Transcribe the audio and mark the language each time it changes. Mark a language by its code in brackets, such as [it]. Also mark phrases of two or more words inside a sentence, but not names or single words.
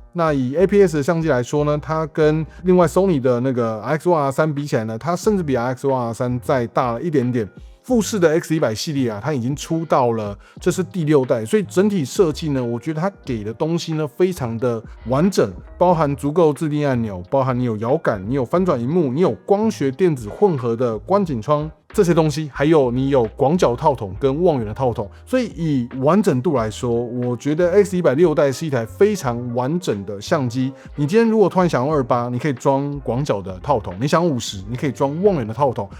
[zh] 那以 APS 的相機來說呢，它跟另外 Sony 的那個 RX1R3 比起來呢，它甚至比 RX1R3 再大了一點點。富士的 X100 系列啊，它已經出到了，這是第6代，所以整體設計呢，我覺得它給的東西呢非常的完整，包含足夠自定按鈕，包含你有搖桿，你有翻轉螢幕，你有光學電子混合的觀景窗。這些東西，還有你有廣角套筒跟望遠的套筒，所以以完整度來說，我覺得 X100 6代是一台非常完整的相機。你今天如果突然想用28，你可以裝廣角的套筒；你想50，你可以裝望遠的套筒。